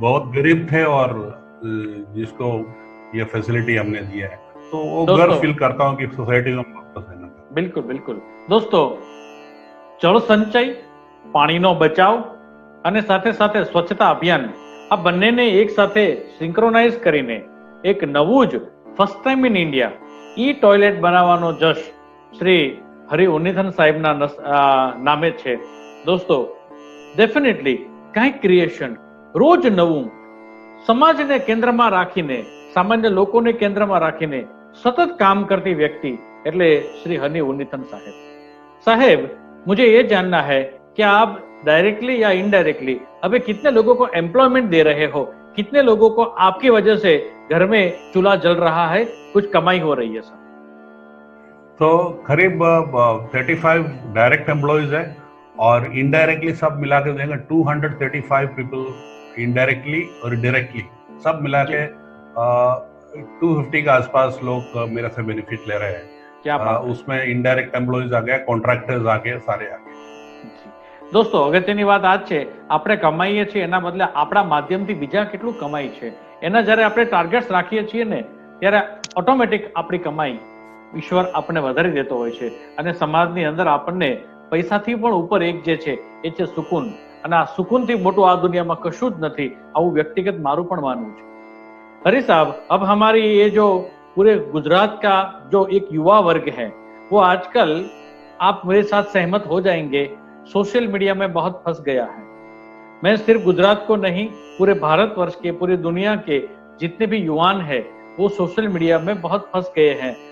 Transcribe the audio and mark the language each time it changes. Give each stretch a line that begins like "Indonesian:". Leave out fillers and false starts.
Hindi: बहुत गरीब थे और जिसको ये फैसिलिटी हमने दिया है, तो वो गर्व फील करता हूँ कि सोसाइटी में वापस है। बिल्कुल बिल्कुल दोस्तों, जल संचय,
Gujarati: પાણીનો બચાવ અને સાથે સાથે સ્વચ્છતા અભિયાન, આ બંનેને એક સાથે સિંક્રોનાઇઝ કરીને એક નવું જ first time in India toilet બનાવવાનો જશ શ્રી હરિ ઉન્નીથન સાહેબના નામે છે। દોસ્તો, ડેફિનેટલી કંઈક ક્રિએશન, રોજ નવું, સમાજને કેન્દ્રમાં રાખીને, સામાન્ય લોકોને કેન્દ્રમાં રાખીને સતત કામ કરતી વ્યક્તિ એટલે શ્રી હરિ ઉન્નીથન સાહેબ।
Hindi: साहेब, मुझे ये जानना है कि आप डायरेक्टली या इनडायरेक्टली अभी कितने लोगों को एम्प्लॉयमेंट दे रहे हो, कितने लोगों को आपकी वजह से घर में चूल्हा जल रहा है, कुछ कमाई हो रही है सर? तो करीब 35 डायरेक्ट एम्प्लॉयज है और इनडायरेक्टली सब मिला के देंगे 235 पीपल, इनडायरेक्टली और डायरेक्टली सब मिला के 250 के आसपास लोग मेरे से बेनिफिट ले रहे हैं। क्या उसमें इनडायरेक्ट एम्प्लॉयज आ गया, कॉन्ट्राक्टर्स आ गए, सारे आ गए।
Gujarati: दोस्तों, અગત્યની વાત આ છે, આપણે કમાઈએ છીએ એના બદલે આપણા માધ્યમથી બીજા કેટલું કમાઈ છે, એના જ્યારે આપણે ટાર્ગેટ્સ રાખીએ છીએ ને, ત્યારે ઓટોમેટિક આપણી કમાઈ ઈશ્વર આપણને વધારી દેતો હોય છે અને સમાજની અંદર આપણને પૈસાથી પણ ઉપર એક જે છે એ છે સુકૂન, અને આ સુકૂનથી મોટું આ દુનિયામાં કશું જ નથી, આવું વ્યક્તિગત મારું પણ માનવું છે।
Hindi: हरी साहब, अब हमारी ये जो पूरे गुजरात का जो एक युवा वर्ग है, वो आजकल, आप मेरे साथ सहमत हो जाएंगे, सोशल मीडिया में बहुत फंस गया है। मैं सिर्फ गुजरात को नहीं, पूरे भारतवर्ष के, पूरी दुनिया के जितने भी युवान हैं, वो सोशल मीडिया में बहुत फंस गए हैं।